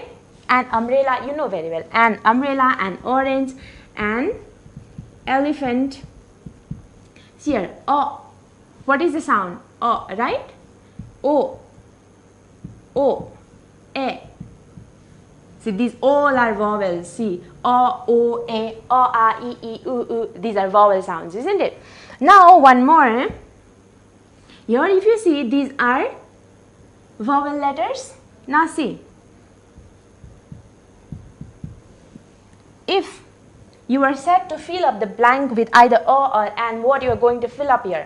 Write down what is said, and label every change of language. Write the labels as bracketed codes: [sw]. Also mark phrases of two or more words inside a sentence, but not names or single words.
[en] An umbrella, you know very well. An umbrella, an orange, an elephant. See here, O. What is the sound? O, right? O, O, A. See, these all are vowels. See, O, O, A, O, A, E, E, U, U. These are vowel sounds, isn't it? Now, one more. Here, if you see, these are vowel letters. Now, see. If you are set to fill up the blank with either O or an, what you are going to fill up here?